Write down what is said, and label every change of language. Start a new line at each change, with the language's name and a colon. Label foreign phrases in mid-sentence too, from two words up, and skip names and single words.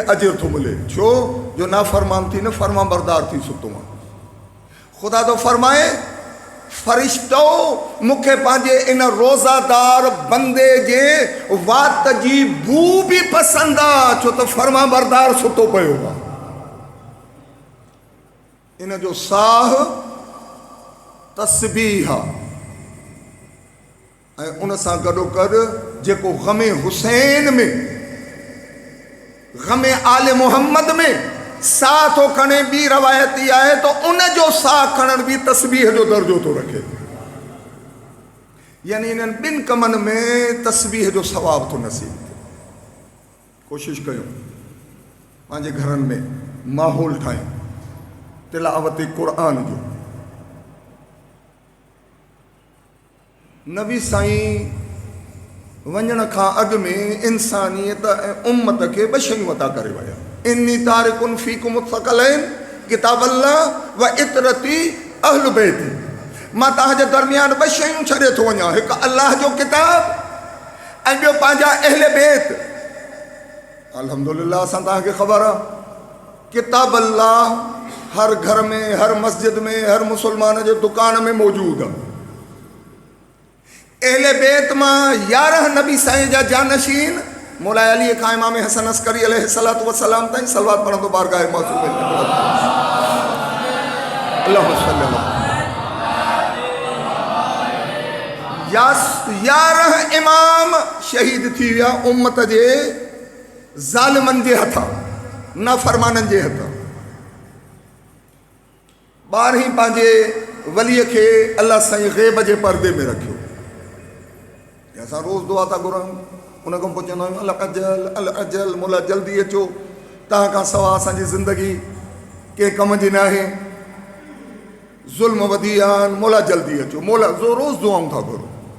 Sindhi: अजर थो मिले छो जो ना फरमान थी न फरमा बरदार थी सुतो आहियां खुदा तो फरमाए फरिश्तो मुखे पांजे इन रोजादार बंदे जे वात जी बू भी पसंद आ छो तो फरमा बरदार सुतो पयो इन जो साह तस्बीह ऐं उन सां गॾोगॾु जेको ग़मे हुसैन में ग़मे आले मोहम्मद में साह तो खणे बी रवायती आए तो उन जो साह खणण भी तस्बीह जो दर्जो तो रखे यानी इन बिन कमन में तस्बीह जो सवाब तो नसीब थे कोशिश कयो पांजे घरन में माहौल ठाए तिलावत कुरान जो नबी साईं वञण खां अॻु में इंसानियत ऐं उम्मत खे ॿ शयूं अता करे विया
Arabic: إني تارك فيكم الثقلين كتاب الله وعترتي أهل بيت
Sindhi: मां तव्हांजे दरमियान ॿ शयूं छॾे थो वञा हिकु अल्लाह जो किताब ऐं ॿियो पंहिंजा अहल बैत अल्हम्दुलिल्लाह असां तव्हांखे ख़बर आहे किताब अल्लाह हर घर में हर मस्जिद में हर मुसलमान जे दुकान में मौजूद आहे अहले बैत मां 11 नबी साईं जा जानशीन मौला अली खां इमाम हसन अस्करी
Arabic: عليه الصلاة والسلام
Sindhi: ताईं सलवात पढ़ंदो बारगाह मौजूद
Arabic: اللهم صل
Sindhi: अला 11 इमाम शहीद थी विया उम्मत जे ज़ालिमन जे हथां नाफरमाननि जे हथां 12 पंहिंजे वलीअ खे अल्लाह साईं ग़ैब जे पर्दे में रखियो असां रोज़ दुआ था घुरूं उन खां पोइ चवंदा आहियूं
Arabic: العجل
Sindhi: मौला जल्दी अचो तव्हां खां सवाइ असांजी ज़िंदगी कंहिं कम जी न आहे ज़ुल्म वधी विया आहिनि मौला जल्दी अचो मौला रोज़ दुआऊं था घुरूं